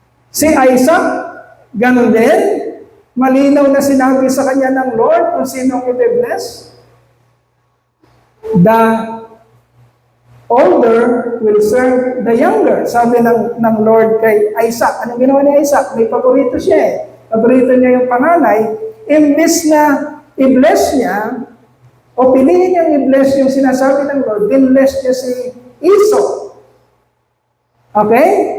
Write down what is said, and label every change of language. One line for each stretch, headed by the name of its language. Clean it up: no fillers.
Filipino: Si Isaac, ganun din, malinaw na sinabi sa kanya ng Lord kung sinong i-bless.
English: The older will serve the younger.
Filipino: Sabi ng Lord kay Isaac. Anong ginawa ni Isaac? May paborito siya eh. Paborito niya yung panganay. imbis na i-bless niya, o piliin niyang i-bless yung sinasabi ng Lord, din-bless niya si Esau. Okay?